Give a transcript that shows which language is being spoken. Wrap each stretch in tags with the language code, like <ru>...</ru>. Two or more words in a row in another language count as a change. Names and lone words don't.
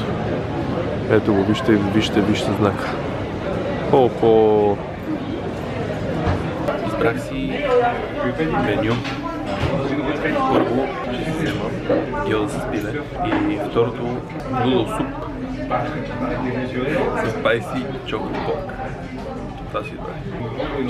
<bg>Ето го, вижте знака. Опо! Избрах си меню. Първо ще си взема гьода с пиле и второто noodle суп с</bg> <en>spicy chocolate pork.</en> <bg>Това си избрах.</bg>